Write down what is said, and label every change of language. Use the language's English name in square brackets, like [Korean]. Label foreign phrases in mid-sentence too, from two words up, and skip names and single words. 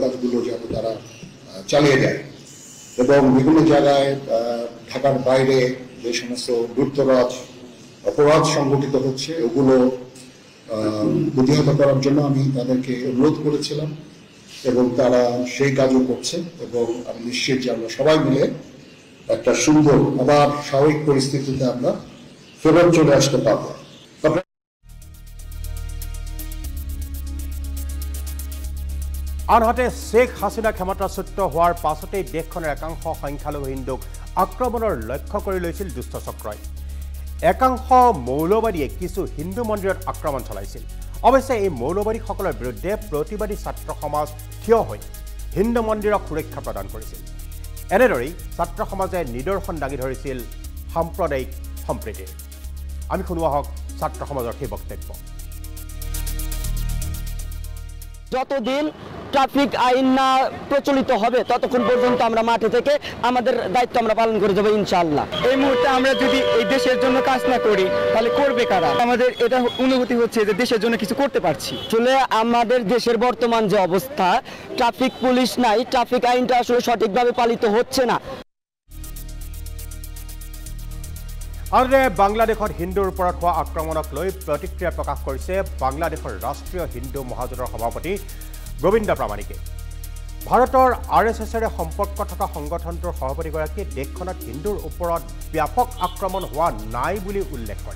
[Bangla] কাজগুলো যাতে তারা চালিয়ে যায় এবং বিভিন্ন জায়গায় ঢাকার বাইরে যে সমস্ত লুটতরাজ অপরাধ সংঘটিত হচ্ছে ওগুলো প্রতিহত করার জন্য আমি তাদেরকে অনুরোধ করেছিলাম এবং তারা সেই কাজও করছে এবং আমি নিশ্চিত যে আমরা সবাই মিলে একটা সুন্দর আবার স্বাভাবিক পরিস্থিতিতে আমরা ফেরত চলে আসতে পারবো। [Assamese] আনহাতে শেখ হাছিনা ক্ষমতাচ্যুত হোৱাৰ পাছতেই দেশখনৰ একাংশ সংখ্যালঘু হিন্দুক আক্ৰমণৰ লক্ষ্য কৰি লৈছিল দুষ্ট চক্ৰই। একাংশ মৌলবাদীয়ে কিছু হিন্দু মন্দিৰত আক্ৰমণ চলাইছিল। অৱশ্যে এই মৌলবাদীসকলৰ বিৰুদ্ধে প্ৰতিবাদী ছাত্ৰ সমাজ থিয় হৈ হিন্দু মন্দিৰক সুৰক্ষা প্ৰদান কৰিছিল। এনেদৰেই ছাত্ৰ সমাজে নিদৰ্শন দাঙি ধৰিছিল সাম্প্ৰদায়িক সম্প্ৰীতিৰ। আমি শুনোৱা হওক ছাত্ৰ সমাজৰ সেই বক্তব্য। [Bangla] যতদিন ট্রাফিক আইন না প্রচলিত হবে ততক্ষণ পর্যন্ত আমরা মাঠে থেকে আমাদের দায়িত্ব আমরা পালন করে যাবো ইনশাআল্লাহ। এই মুহূর্তে আমরা যদি এই দেশের জন্য কাজ না করি তাহলে করবে কারা? আমাদের এটা অনুভূতি হচ্ছে যে দেশের জন্য কিছু করতে পারছি। আসলে আমাদের দেশের বর্তমান যে অবস্থা, ট্রাফিক পুলিশ নাই, ট্রাফিক আইনটা আসলে সঠিকভাবে পালিত হচ্ছে না। [Assamese] আনহাতে বাংলাদেশত হিন্দুৰ ওপৰত হোৱা আক্ৰমণক লৈ প্ৰতিক্ৰিয়া প্ৰকাশ কৰিছে বাংলাদেশৰ ৰাষ্ট্ৰীয় হিন্দু মহাজোঁটৰ সভাপতি গোবিন্দ প্ৰামাণিকে। ভাৰতৰ RSSৰে সম্পৰ্ক থকা সংগঠনটোৰ সভাপতিগৰাকীয়ে দেশখনত হিন্দুৰ ওপৰত ব্যাপক আক্ৰমণ হোৱা নাই বুলি উল্লেখ কৰে।